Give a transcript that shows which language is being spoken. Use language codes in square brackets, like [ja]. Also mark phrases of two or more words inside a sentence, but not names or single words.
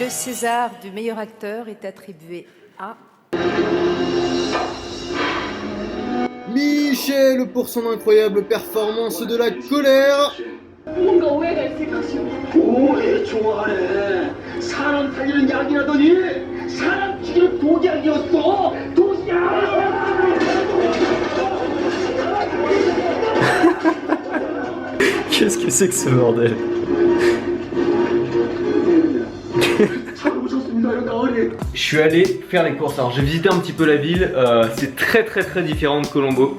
[fr] César du meilleur acteur est attribué à... Michel pour son incroyable performance de la colère. [ko] 뭔가 오해가 있을 것이오. 오해 좋아하네. 사람 살리는 약이라더니 사람 죽이는 독약이었어. [fr] Qu'est-ce que c'est que ce bordel? Je suis allé faire les courses. Alors j'ai visité un petit peu la ville. C'est très différent de Colombo.